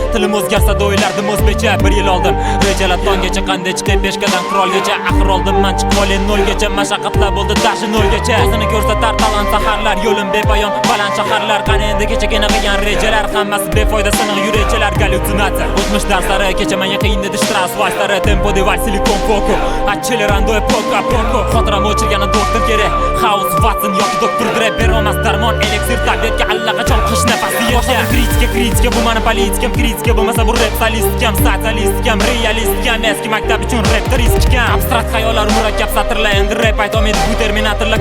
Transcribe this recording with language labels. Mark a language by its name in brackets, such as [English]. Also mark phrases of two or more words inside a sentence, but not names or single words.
[Uzbek] Tilim o'zgarsa da o'ylardim o'zbekcha. Bir yil oldin rejalar tongacha, qanday chiqib peshkadan qurolgacha. Axir oldin men chiqib olay nolgacha. Mashaqqatlar bo'ldi, даже nolgacha. O'zini ko'rsatar talant saharlar, yo'lim bepoyon, baland shaharlar. Qani endi kechagina qilgan rejalar, hammasi befoyda, siniq yurakchalar. Gallyutsinatsiya, o'tmish darslari, kecha menga qiyin Strauss, Weissler, Tempo, Deval, Silicon, Coco. [Italian] Accelerando e poco a poco. [Uzbek] Xotiramni o'chirgani doktor kerak. House, Watson yoki doktor Dre. Berolmas darmon, elixir, tabletga allaqachon qish nafasi yetgan. Kritika, kritika, bu mani politikam. Kritika bo'lmasa, bu rep solistikam. Sotsialistikam, realistikam. Eski maktab uchun rep riskikam. Abstrakt xayollar, murakkab satrlar. Endi rep aytolmaydi bu terminatorlar.